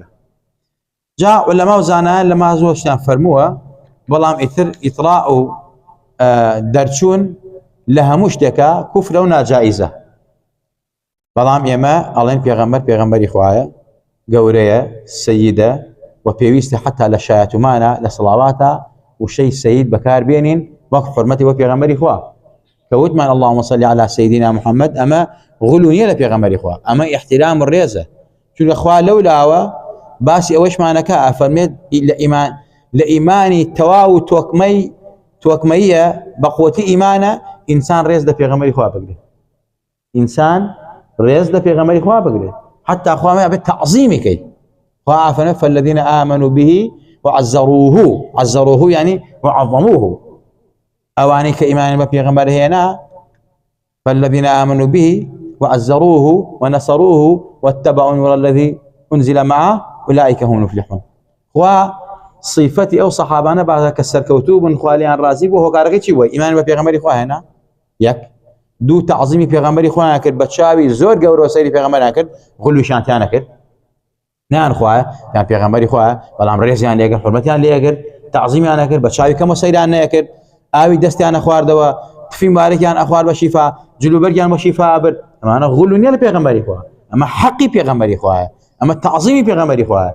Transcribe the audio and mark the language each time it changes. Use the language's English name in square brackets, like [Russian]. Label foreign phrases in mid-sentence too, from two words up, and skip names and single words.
[Central Kurdish] جا عولەما و زانایان لەما زۆر شتیان فەرمووە، بەڵام ئیتر ئیطلاع و دەرچوون لە هەموو شتێکە کوفرە و ناجائیزە، بەڵام ئێمە ئەڵێن پێغەمبەر پێغەمبەری خوایە، گەورەیە، سەیدە و پێویستە حتا لە شایەتومانە لە سڵاواتە وشەی سەید بەکار بێنین وەک حورمەتی بۆ پێغەمبەری خوا، کە وتمان [Arabic] اللهم صل على سيدنا محمد، [Central Kurdish] ئەمە غولو نییە لە پێغەمبەری خوا، ئەمە احترام و ڕێزە، چونکە خوا لەولاوە باسی ئەوەشمانەکە ئەفەرمێت لە ئیمانی تەواو و تۆکمەیە بە قووەتی ئیمانە ئینسان ڕێز لە پێغەمبەری خوا بگرێت، ئینسان ڕێز لە پێغەمبەری خوا بگرێت، حتا خوا بێت تەعظیمی کەی. [Arabic] خوا ئەفەرمێت فالذین آمنوا به وعزروه يعني وعظموه، [Central Kurdish] ئەوانەی کە ئیمانیان بە پێغەمبەر هێنا، [Arabic] فالذین آمنوا به وعزروه ونصروه واتبعوا النور الذي أنزل معه أولئك هم المفلحون. [Central Kurdish] خوا صفەتی ئەو سەحابانە بازە کە سەرکەوتوو بوون خوا لێیان ڕازی بوو، هۆکارەکەی چی بووە؟ ئیمان بە پێغەمبەری خوا هێنا، یەک، دوو، تەعظیمی پێغەمبەری خۆیان کرد، بە چاوی زۆر گەورە سەیری پێغەمبەریان کرد، غولوشیان نەکرد، نیان خوایە یان پێغەمبەری خوایە، بەڵام ڕێزیان لێگرت، حورمەتیان لێگرت، تەعظیمیان نەکرد، بە چاوی کەم و سەیران نەکرد، ئاوی دەستیان نەخواردەوە، تفی مبارەکیان ئەخوارد بە شیفا، جلوبەرگیان بە شیفا برد، ئەمانە غولو نییە لە پێغەمبەری خوا، ئەمە حەقی پێغەمبەری خوایە، ئەمە تەعظیمی پێغەمبەری خوایە.